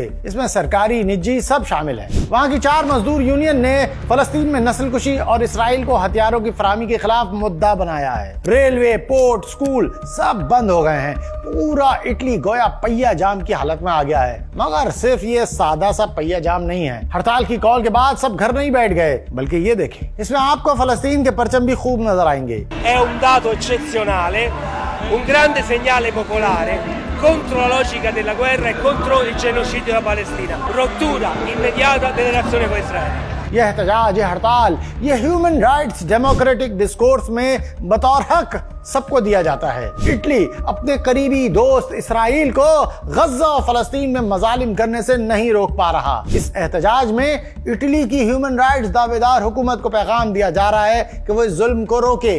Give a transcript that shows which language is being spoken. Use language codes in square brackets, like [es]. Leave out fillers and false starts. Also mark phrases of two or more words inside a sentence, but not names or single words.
[ur] اس میں سرکاری، نجی سب شامل ہیں۔ وہاں کی 4 مزدور یونین نے فلسطین میں نسل کشی اور اسرائیل کو ہتھیاروں کی فراہمی کے خلاف مدعا بنایا ہے۔ ریلوے، پورٹ، سکول سب بند ہو گئے ہیں۔ پورا اٹلی گویا پہیا جام کی حالت میں آ گیا ہے۔ مگر صرف یہ سادہ سا پہیا جام نہیں ہے۔ ہڑتال کی کال کے بعد سب گھر نہیں بیٹھ گئے، بلکہ یہ دیکھیں، اس میں آپ کو فلسطین کے پرچم بھی خوب نظر آئیں گے۔ [it] È un dato eccezionale, un grande segnale popolare contro la logica della guerra e contro il genocidio della Palestina. Rottura immediata delle relazioni con Israele. [ur] یہ احتجاج، یہ ہڑتال، یہ [en] human rights democratic discourse [ur] میں بطور حق سب کو دیا جاتا ہے۔ اٹلی اپنے قریبی دوست اسرائیل کو غزہ و فلسطین میں مظالم کرنے سے نہیں روک پا رہا۔ اس احتجاج میں اٹلی کی [en] human rights [ur] دعوے دار حکومت کو پیغام دیا جا رہا ہے کہ وہ اس ظلم کو روکے۔